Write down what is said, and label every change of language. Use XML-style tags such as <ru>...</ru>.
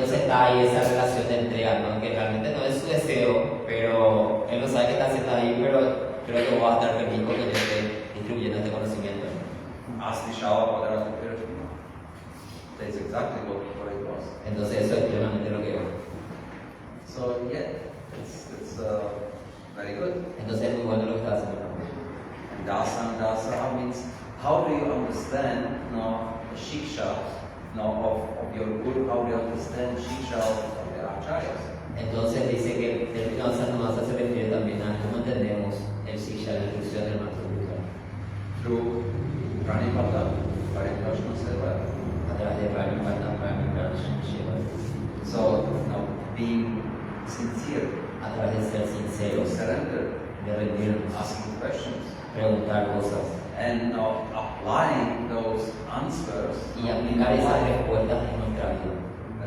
<es>Entonces</es> <en>do.</en> <es>está ahí esa relación de entrega, ¿no? Que realmente no es su deseo, pero él no sabe qué está haciendo ahí, pero creo que va a estar feliz porque yo esté distribuyendo este conocimiento.</es> <en>Ask the Shava Padara That's exactly what it was.</en> <es>Entonces eso es plenamente lo que veo.</es> <en>So, yeah, it's very good.</en> <es>Entonces es muy bueno lo que está haciendo.</es> <en>And dasa means how do you understand the shiksha of your guru, how do you understand shiksha of the acharyas?</en> <es>Entonces dice que el término Asanumasa se refiere también a cómo entendemos el Siksha, la instrucción del maestro espiritual.</es> <en>Through Pranipata, Pariprashna Seva.</en> <es>A través de Pranipata, Pranipashna Shiva.</es> <en>So, being sincere,</en> <es>A través de ser sinceros,</es> <en>surrender,</en> <es>de rendirnos,</es> <en>asking questions,</en> <es>preguntar cosas</es> <en>and applying those answers</en> <es>y aplicar esas respuestas en nuestra vida.</es>